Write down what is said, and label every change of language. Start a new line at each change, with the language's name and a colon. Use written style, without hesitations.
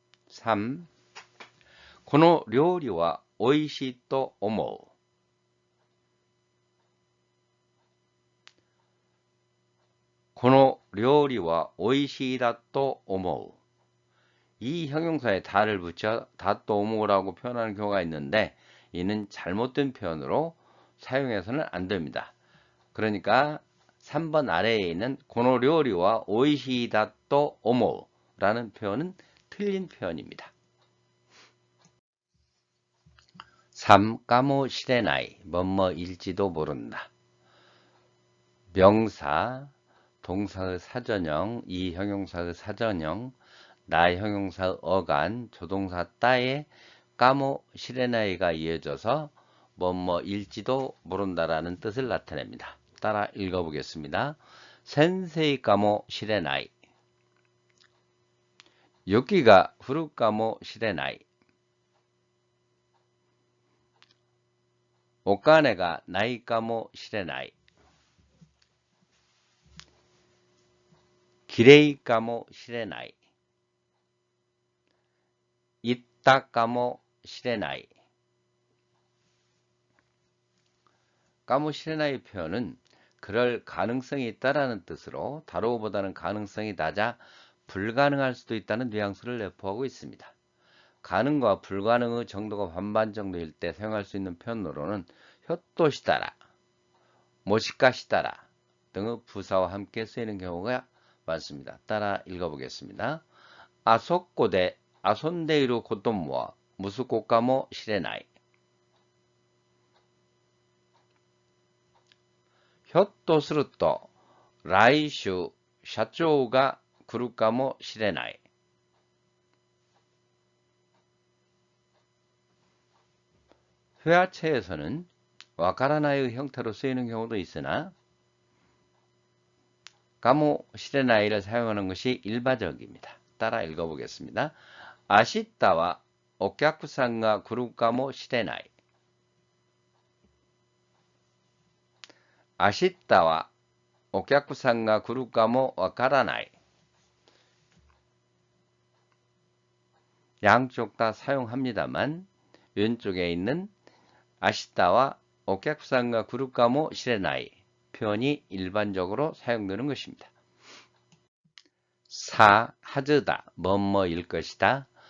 Japanese: 3. この料理は美味しいと思う。この料理は美味しいだと思う.
Korean: 이 형용사에 다를 붙여 다또 오모라고 표현하는 경우가 있는데 이는 잘못된 표현으로 사용해서는 안 됩니다. 그러니까 3번 아래에 있는 고노 료리와 오이시다 또 오모라는 표현은 틀린 표현입니다. 3. 까모 시레나이, 뭐뭐일지도 모른다. 명사, 동사의 사전형, 이 형용사의 사전형, 나 형용사의 어간, 조동사 따에 까모 시레나이가 이어져서 뭐뭐일지도 모른다라는 뜻을 나타냅니다. 따라 읽어보겠습니다.
Japanese: 센세이 까모 시레나이. 雪が降るかもしれない。お金がないかもしれない。綺麗かもしれない。行ったかもしれない。
Korean: かもしれない표현은 그럴 가능성이 있다라는 뜻으로 다로보다는 가능성이 낮아 불가능할 수도 있다는 뉘앙스를 내포하고 있습니다. 가능과 불가능의 정도가 반반 정도일 때 사용할 수 있는 표현으로는 효도시다라, 모시까시다라 등의 부사와 함께 쓰이는 경우가 많습니다. 따라 읽어보겠습니다.
Japanese: 아소코데 아손데이루 고토모와 무스코카모 시레나이. ひょっとすると来週社長が来るかもしれない。
Korean: 회화체에서는 와카라나이의 형태로 쓰이는 경우도 있으나 까모 시레나이를 사용하는 것이 일반적입니다. 따라 읽어보겠습니다.
Japanese: 아시타와 오客さんが 来るかもしれない。 아시타와お客さんが来るかもわからない。
Korean: 양쪽 다 사용합니다만 왼쪽에 있는
Japanese: 아시타와お客さんが来るかもしれない
Korean: 표현이 일반적으로 사용되는 것입니다. 4. 하즈다, 뭐뭐일 것이다.